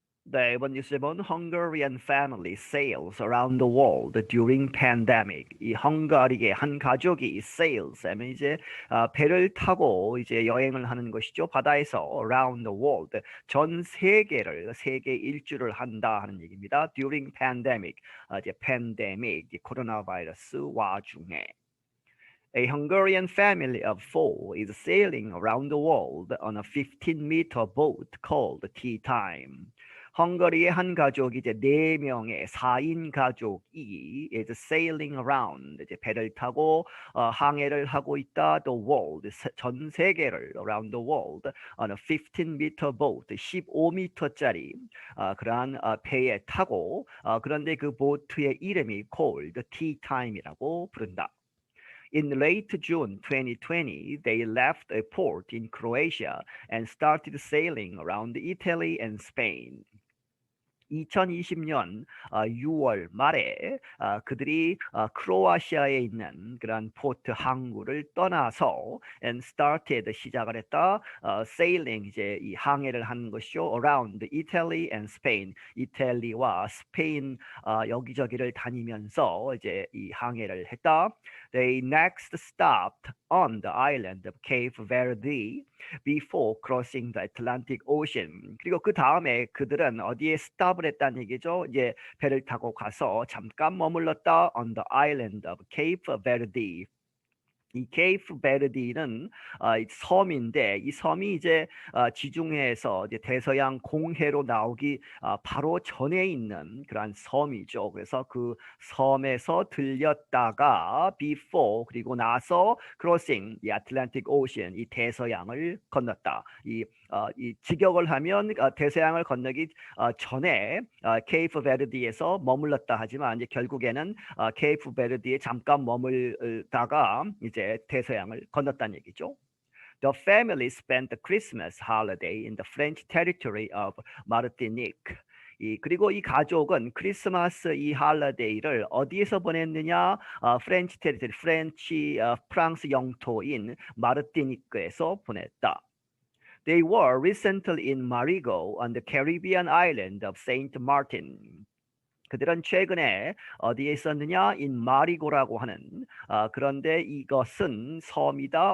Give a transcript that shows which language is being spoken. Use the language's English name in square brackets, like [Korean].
[Korean] 네, 이번 뉴스 제목은 [English] Hungarian Family Sails around the world during pandemic. [Korean] 이 헝가리의 한 가족이 sails 하면 이제 배를 타고 이제 여행을 하는 것이죠. 바다에서 [English] around the world [Korean] 전 세계를 세계 일주를 한다 하는 얘기입니다. [English] During pandemic [Korean] 이제 pandemic 코로나 바이러스 와중에. [English] A Hungarian family of four is sailing around the world on a 15-meter boat called Tea Time. [Korean] 헝가리의 한 가족이 이제 4명의 4인 가족이 [English] is sailing around [Korean] 이제 배를 타고 항해를 하고 있다. [English] The world [Korean] 전 세계를 [English] around the world on a 15-meter boat [Korean] 15m짜리 그러한 배에 타고 그런데 그 보트의 이름이 [English] called Tea Time이라고 [Korean] 부른다. [English] In late June 2020, they left a port in Croatia and started sailing around Italy and Spain. [Korean] 2020년 6월 말에 그들이 크로아시아에 있는 그런 포트 항구를 떠나서 [English] and started [Korean] 시작을 했다. sailing 이제 이 항해를 하는 것이죠. [English] around Italy and Spain. [Korean] 이탈리아와 스페인 여기저기를 다니면서 이제 이 항해를 했다. [English] They next stopped on the island of Cape Verde before crossing the Atlantic Ocean. [Korean] 그리고 그 다음에 그들은 어디에 스탑을 했다는 얘기죠. 이제 배를 타고 가서 잠깐 머물렀다 [English] on the island of Cape Verde. [Korean] 이 케이프 베르디는 섬인데 이 섬이 이제 지중해에서 이제 대서양 공해로 나오기 바로 전에 있는 그러한 섬이죠. 그래서 그 섬에서 들렸다가 before 그리고 나서 crossing 이 Atlantic Ocean 이 대서양을 건넜다. 이 직역을 하면 대서양을 건너기 전에 케이프 베르디에서 머물렀다 하지만 이제 결국에는 케이프 베르디에 잠깐 머물다가 이제 대서양을 건넜다는 얘기죠. [English] The family spent the Christmas holiday in the French territory of Martinique. [Korean] 그리고 이 가족은 크리스마스 이 할리데이를 어디에서 보냈느냐? 프렌치 테리토리, 프랑스 영토인 마르티니크에서 보냈다. [English] They were recently in Marigot on the Caribbean island of Saint Martin. [Korean] 그들은 최근에 어디에 있었느냐? in 마리고라고 하는 그런데 이것은 섬이다.